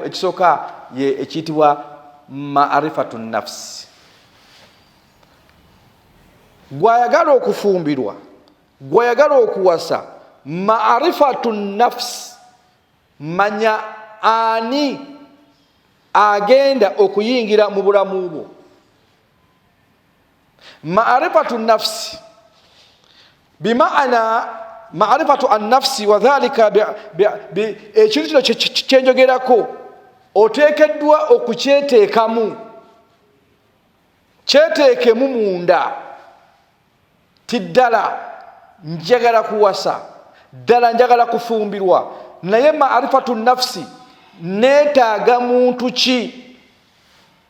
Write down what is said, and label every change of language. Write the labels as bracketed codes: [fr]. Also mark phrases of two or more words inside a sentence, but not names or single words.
[lg] Ekisooka ye ekiyitibwa [ar] معرفة النفس. [lg] Gwayagala okufumbirwa, gwayagala okuwasa, [ar] معرفة النفس, [lg] manya ani agenda okuyingira mu bulamu bwo. [ar] معرفة النفس بمعنى معرفة النفس وذلك [lg] ekintu kino kyenjogerako oteekeddwa okukyeteekamu, kyeteekemu munda. Tiddala njagala kuwasa, ddala njagala kufumbirwa, naye [ar] معرفة النفس [lg] neetaaga muntu ki?